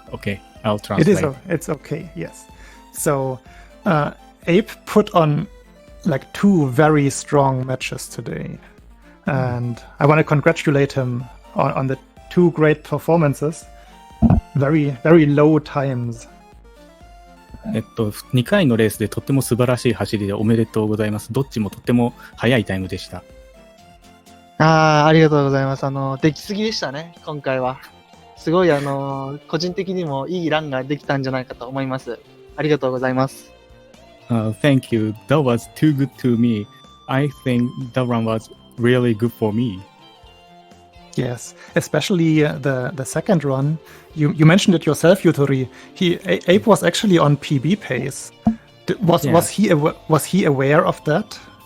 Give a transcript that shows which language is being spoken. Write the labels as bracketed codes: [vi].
[en] Okay, I'll translate. It's okay. Yes. So, Abe put on like 2 very strong matches today, and I want to congratulate him on the 2 great performances. Very, very low times. [ja] 2回のレースでとっても素晴らしい走りでおめでとうございます。どっちもとっても速いタイムでした。ありがとうございます。出来すぎでしたね、今回は。すごい個人的にもいいランができたんじゃないかと思います。ありがとうございます。 [en] Thank you. That was too good to me. I think that run was really good for me. Yes, especially the second run. You mentioned it yourself, Yutori. Abe was actually on PB pace. Was he aware of that?